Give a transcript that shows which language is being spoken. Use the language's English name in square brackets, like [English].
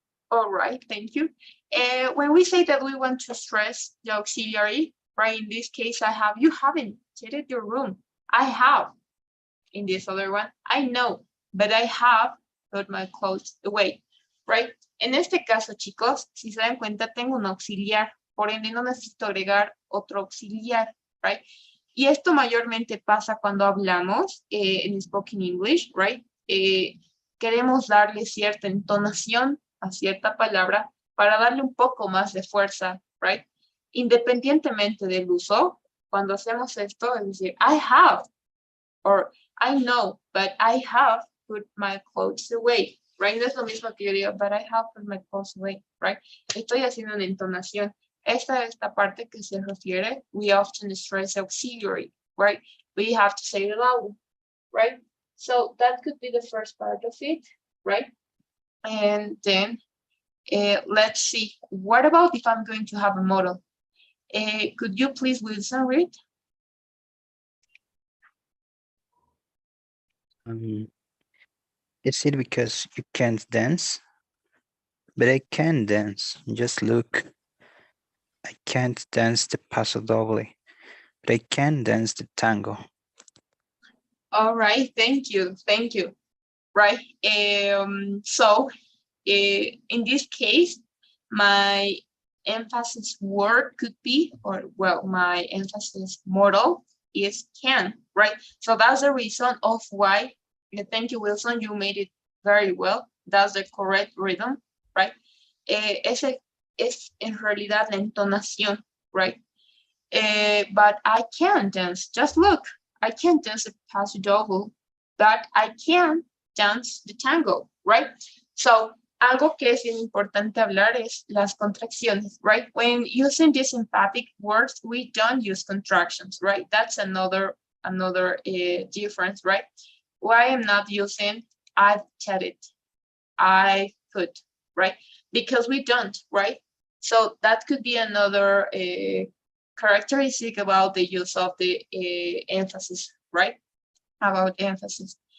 [English] All right, thank you. When we say that we want to stress the auxiliary, right? In this case, I have, you haven't tidied your room. I have. In this other one, I know, but I have put my clothes away, right? [Spanish] En este caso, chicos, si se dan cuenta, tengo un auxiliar, por ende no necesito agregar otro auxiliar, right? Y esto mayormente pasa cuando hablamos en Spoken English, right? Queremos darle cierta entonación a cierta palabra para darle un poco más de fuerza, right? Independientemente del uso, cuando hacemos esto, es decir, [English] I have, or I know, but I have put my clothes away, right? [Spanish] No es lo mismo que yo digo, [English] but I have put my clothes away, right? [Spanish] Estoy haciendo una entonación. Esta parte que se refiere, [English] we often stress auxiliary, right? We have to say it loud, right? So that could be the first part of it, right? And then let's see, what about if I'm going to have a model? Could you please, Wilson, read? Is it because you can't dance? But I can dance. Just look. I can't dance the paso doble, but I can dance the tango. All right, thank you, right? So in this case, my emphasis word could be, or well, my emphasis model is can, right? So that's the reason of why, thank you, Wilson, you made it very well. That's the correct rhythm, right? [Spanish] Ese es en realidad la entonación, right? [English] But I can dance, just look, I can't dance a paso doble, but I can dance the tango, right? [Spanish] So algo que es bien importante hablar es las contracciones, right? [English] When using these emphatic words, we don't use contractions, right? That's another difference, right? Why I'm not using I've chatted, I put, right? Because we don't, right? So that could be another characteristic about the use of the emphasis, right? About emphasis.